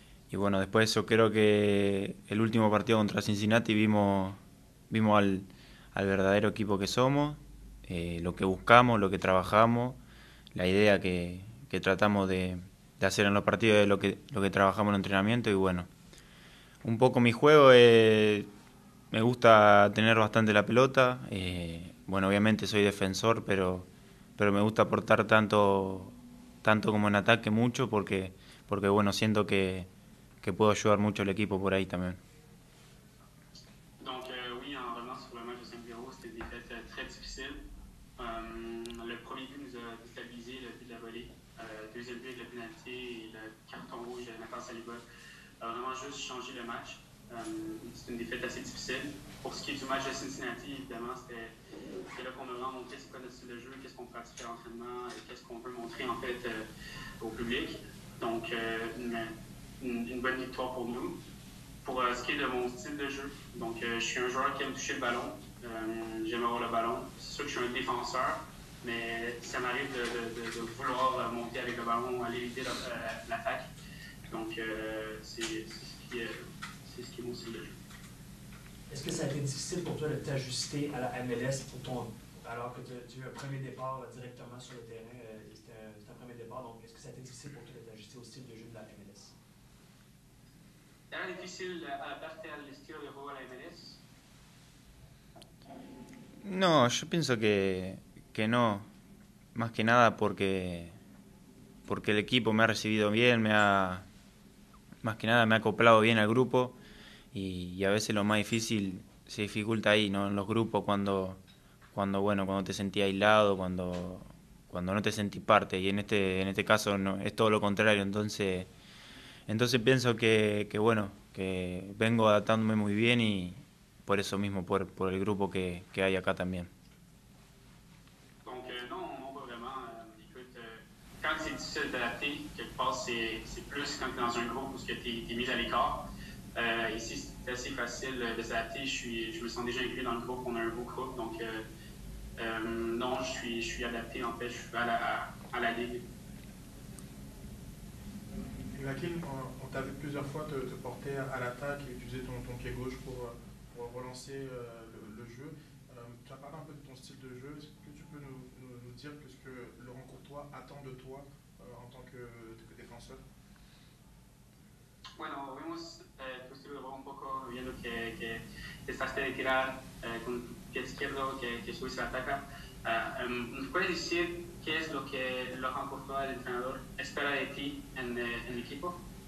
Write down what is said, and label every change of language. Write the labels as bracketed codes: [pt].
[es] Y bueno, después yo creo que el último partido contra Cincinnati vimos al verdadero equipo que somos, lo que buscamos, lo que trabajamos, la idea que tratamos de hacer en los partidos es lo que trabajamos en el entrenamiento. Y bueno, un poco mi juego me gusta tener bastante la pelota. Bueno, obviamente soy defensor, pero me gusta aportar tanto como en ataque mucho porque bueno, siento que puedo ayudar mucho al equipo por ahí también. [fr] Donc oui, en revenant sur le match de 5-0, c'était une défaite très difficile. Le premier but nous a déstabilisé, le but de la volée. Deuxième but avec le penalty et le carton rouge de Nathan Saliba a vraiment juste changé le match. C'est une défaite assez difficile. Pour ce qui est du match de Cincinnati, évidemment, c'était là qu'on a vraiment montré c'est quoi notre style de jeu, qu'est-ce qu'on pratique à l'entraînement et qu'est-ce qu'on peut montrer en fait au public. Donc une bonne victoire pour nous. Pour ce qui est de mon style de jeu, donc je suis un joueur qui aime toucher le ballon, j'aime avoir le ballon. C'est sûr que je suis un défenseur, mais ça m'arrive de vouloir monter avec le ballon, aller éviter l'attaque. Donc c'est ce qui est mon style de jeu. Est-ce que ça a été difficile pour toi de t'ajuster à la MLS alors que tu as eu un premier départ directement sur le terrain? C'était un premier départ, donc est-ce que ça a été difficile pour toi de t'ajuster au style de jeu de la MLS? [es] ¿Era difícil adaptarte al estilo de juego a la MLS? No, yo pienso que no, más que nada porque el equipo me ha recibido bien, más que nada me ha acoplado bien al grupo y a veces lo más difícil se dificulta ahí, ¿no? En los grupos cuando te sentís aislado, cuando no te sentís parte, y en este caso no, es todo lo contrario. Entonces pienso que bueno, que vengo adaptándome muy bien y por eso mismo, por el grupo que hay acá también. [fr] Donc non, pas vraiment. Écoute, quand c'est difficile d'adapter, quelque part c'est plus quand tu es dans un groupe où tu es mis à l'écart. Ici c'est assez facile de s'adapter, je me sens déjà inclus dans le groupe, on a un beau groupe, donc non, je suis adapté en fait, je suis à la ligue. Joaquin, on t'a vu plusieurs fois te porter à l'attaque et utiliser ton pied gauche pour relancer le jeu. Tu as parlé un peu de ton style de jeu. Est-ce que tu peux nous dire ce que Laurent Courtois attend de toi en tant que défenseur? [es] Bueno, vimos tu estilo de juego un poco, viendo que estás de tirar con el pie izquierdo, que subes la ataca. ¿Nos puedes decir qué es lo que Laurent Courtois, el entrenador, espera de ti en el equipo?